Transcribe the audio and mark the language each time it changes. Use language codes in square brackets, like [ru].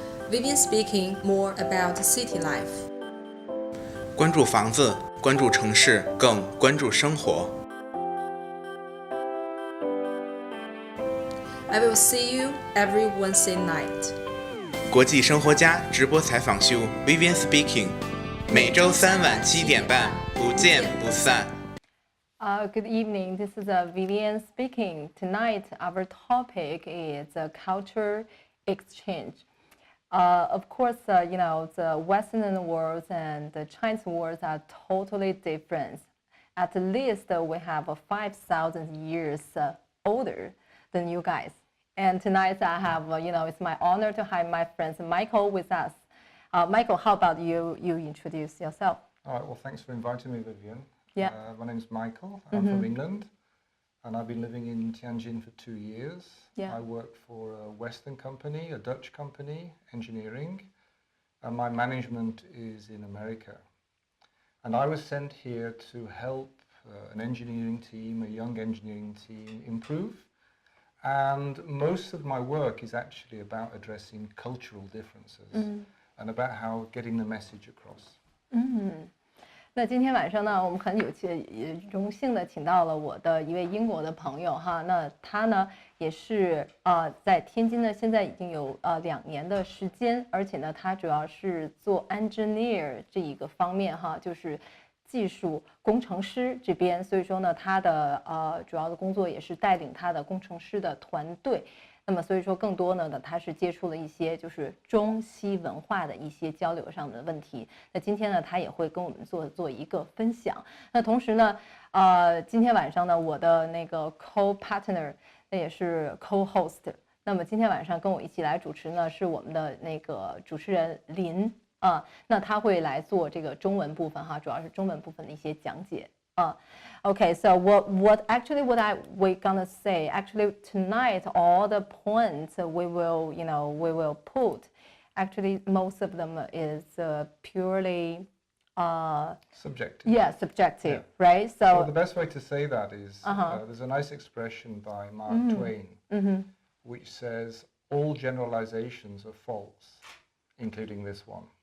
[en] Vivian speaking more about city life. [zh] 关注房子，关注城市，更关注生活。 [en] I will see you every Wednesday night. [zh] 国际生活家直播采访秀 Vivian Speaking， 每周3晚7点半，不见不散。 [en] Good evening. This is Vivian speaking. Tonight, our topic is culture exchange. Of course, the Western world and the Chinese world are totally different. At least we have 5,000 years older than you guys. And tonight I have, it's my honor to have my friend Michael with us. Michael, how about you introduce yourself? All right, well, thanks for inviting me, Vivian. Yeah. My name's Michael. I'm from England, and I've been living in Tianjin for 2 years. Yeah. I work for a Western company, a Dutch company, engineering, and my management is in America. And I was sent here to help an engineering team, a young engineering team, improve. And most of my work is actually about addressing cultural differences and about how getting the message across. [zh] 那今天晚上呢，我们很荣幸的请到了我的一位英国的朋友哈。那他呢也是在天津呢，现在已经有2年的时间，而且呢，他主要是做 engineer 这一个方面哈，就是技术工程师这边。所以说呢，他的主要的工作也是带领他的工程师的团队。那么所以说更多呢，他是接触了一些就是中西文化的一些交流上的问题。那今天呢，他也会跟我们做一个分享。那同时呢，今天晚上呢，我的那个 co-partner， 那也是 co-host。那么今天晚上跟我一起来主持呢，是我们的那个主持人林啊，那他会来做这个中文部分哈，主要是中文部分的一些讲解。 [en] Okay, so what we're gonna say actually tonight, all the points we will put, actually most of them is purely Subjective. Yeah, subjective, Yeah. right? So the best way to say that is there's a nice expression by Mark Twain which says all generalizations are false, including this one.